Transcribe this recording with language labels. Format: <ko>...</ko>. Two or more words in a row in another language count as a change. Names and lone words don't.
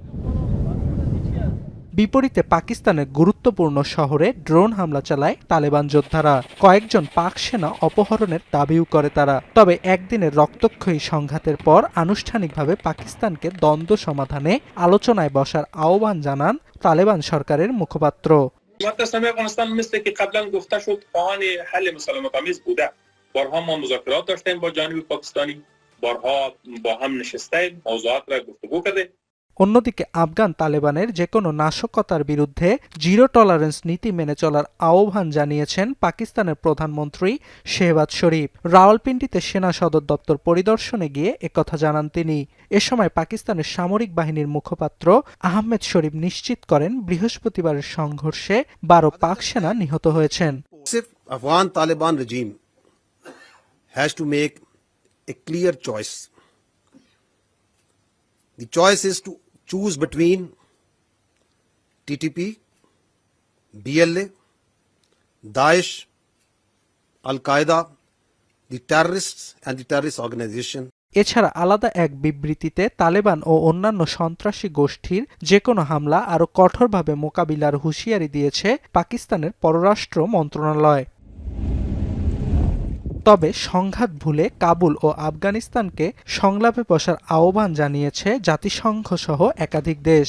<bn>বিপরীতে পাকিস্তানের গুরুত্বপূর্ণ শহরে ড্রোন হামলা চালায় তালেবান যোদ্ধারা। কয়েকজন পাক সেনা অপহরণের দাবিও করে তারা। তবে একদিনের রক্তক্ষয়ী সংঘাতের পর আনুষ্ঠানিকভাবে পাকিস্তানকে দ্বন্দ্ব সমাধানে আলোচনায় বসার আহ্বান জানান তালেবান সরকারের মুখপাত্র।</bn> <fa>بارها ما مذاکرات داشتیم با جانب پاکستانی بارها با هم نشستیم موضوعات را گفتگو کردیم।</fa> <bn>অন্যদিকে আফগান তালেবানের যেকোনো নাশকতার বিরুদ্ধে</bn> <en>zero tolerance</en> <bn>নীতি মেনে চলার আহ্বান জানিয়েছেন পাকিস্তানের প্রধানমন্ত্রী শেহবাজ শরীফ। রাওয়ালপিন্ডিতে সেনা সদর দপ্তর পরিদর্শনে গিয়ে একথা জানান তিনি। এ সময় পাকিস্তানের সামরিক বাহিনীর মুখপাত্র আহমেদ শরীফ নিশ্চিত করেন বৃহস্পতিবারের সংঘর্ষে 12 পাক সেনা নিহত হয়েছেন।</bn> <en>Afghan Taliban regime has to make a clear choice. The choice is to choose between TTP, BLA, Daesh, Al-Qaeda, the terrorists and the terrorist organization.</en> <bn>এছাড়া আলাদা এক বিবৃতিতে তালেবান ও অন্যান্য সন্ত্রাসী গোষ্ঠীর যেকোনো হামলা আরও কঠোরভাবে মোকাবিলার হুঁশিয়ারি দিয়েছে পাকিস্তানের পররাষ্ট্র মন্ত্রণালয়। তবে সংঘাত ভুলে কাবুল ও আফগানিস্তানকে সংলাপে বসার আহ্বান জানিয়েছে জাতিসংঘ সহ একাধিক দেশ।</bn>